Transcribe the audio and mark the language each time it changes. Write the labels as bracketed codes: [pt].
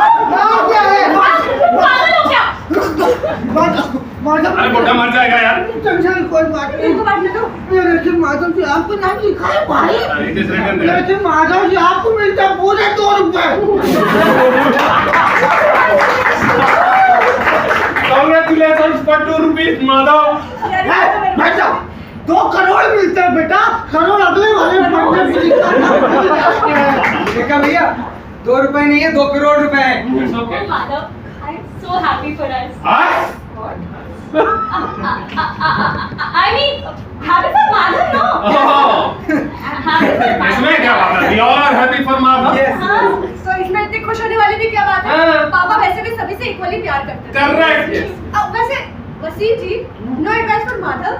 [hi] नाम क्या है? पागल हो क्या? माधव अरे बुढ़ा मर जाएगा यार. टेंशन कोई बात नहीं। इनको बांटने दो। लेकिन माधव जी आपको नाम लिखा है भाई। [en] It is written there. [hi] लेकिन माधव जी आपको मिलता है पूरे 2 रुपए। [en] Congratulations for 2 rupees, Madhav. [hi] बैठ जाओ। 2 करोड़ मिलते हैं बेटा। करोड़ अगले वाले मंडे में लिखा है। देखा भैया, 2 रुपए नहीं है, 2 करोड़ रुपए है। [en] It's okay. Oh, Madhav, I'm so happy for us. [hi] हाँ? [en] I mean, happy for Madhav, no? Oh. Happy for Madhav. [hi] इसमें क्या बात है? [en] We all are happy for Madhav. [hi] हाँ, तो इसमें इतनी खुश होने वाली भी क्या बात है? हाँ। पापा वैसे भी सभी से इक्वली प्यार करते हैं। [en] Correct. Yes. [hi] अब वैसे वसीम जी, [en] no advice for [hi] माधव।